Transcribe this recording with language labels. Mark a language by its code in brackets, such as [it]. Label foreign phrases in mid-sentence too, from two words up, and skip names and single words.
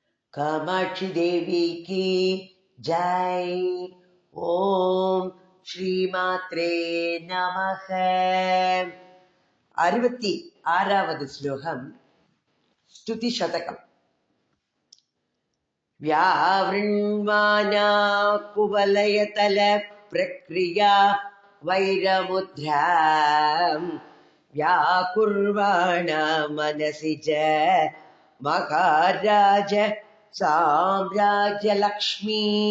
[hi] कामाक्षी देवी की जय। [sa] ओम श्रीमात्रे नमः। [ta] 66வது ஸ்லோகம் ஸ்துதி சதகம். [sa] व्यावृण्वाना कुवलयतल प्रक्रिया वैरमुद्रा व्याकुर्वाणा मनसि च महाराज साम्राज्यलक्ष्मी